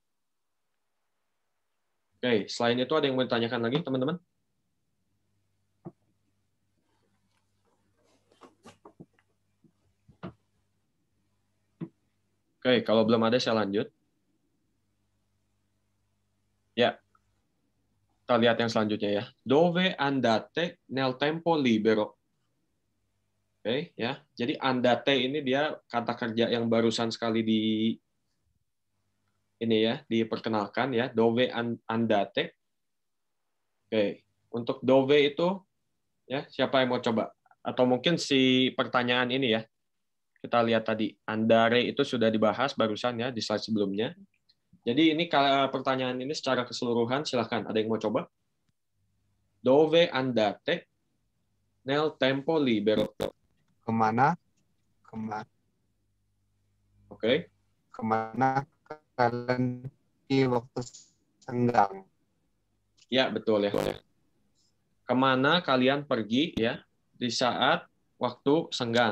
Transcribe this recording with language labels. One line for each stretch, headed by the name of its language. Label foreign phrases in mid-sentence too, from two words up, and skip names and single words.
Indonesian: Oke, selain itu ada yang mau ditanyakan lagi teman-teman? Oke, kalau belum ada saya lanjut. Ya, kita lihat yang selanjutnya ya.
Italian: Dove andate nel tempo libero.
Indonesian: Oke, ya. Jadi andate ini dia kata kerja yang barusan sekali diperkenalkan ya.
Italian: Dove andate.
Indonesian: Oke, untuk dove itu ya, siapa yang mau coba? Atau mungkin si pertanyaan ini ya. Kita lihat tadi andare itu sudah dibahas barusan ya di slide sebelumnya. Jadi ini pertanyaan ini secara keseluruhan silahkan ada yang mau coba?
Italian: Dove andate nel tempo libero.
Indonesian: Kemana Oke. kalian di waktu senggang? Ya, betul ya. Kemana kalian pergi ya di saat waktu senggang?